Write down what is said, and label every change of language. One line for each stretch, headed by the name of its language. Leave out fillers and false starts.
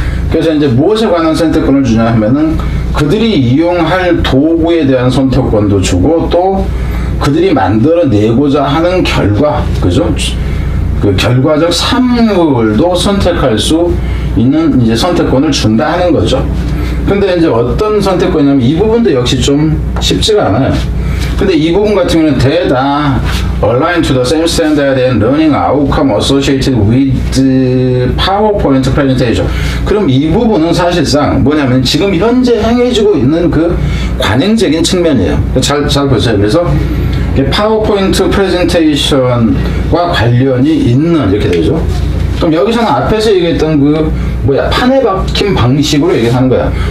Korean: 그래서 이제 무엇에 관한 선택권을 주냐 하면은 그들이 이용할 도구에 대한 선택권도 주고 또 그들이 만들어내고자 하는 결과, 그죠? 그 결과적 산물도 선택할 수 있는 이제 선택권을 준다 하는 거죠. 근데 이제 어떤 선택권이냐면 이 부분도 역시 좀 쉽지가 않아요. 근데 이 부분 같은 경우는 대다
English: align to the same standard and learning outcome associated with PowerPoint presentation.
Korean: 그럼 이 부분은 사실상 뭐냐면 지금 현재 행해지고 있는 그 관행적인 측면이에요. 잘 보세요. 그래서 파워포인트 프레젠테이션과 관련이 있는 이렇게 되죠. 그럼 여기서는 앞에서 얘기했던 판에 박힌 방식으로 얘기하는 거야.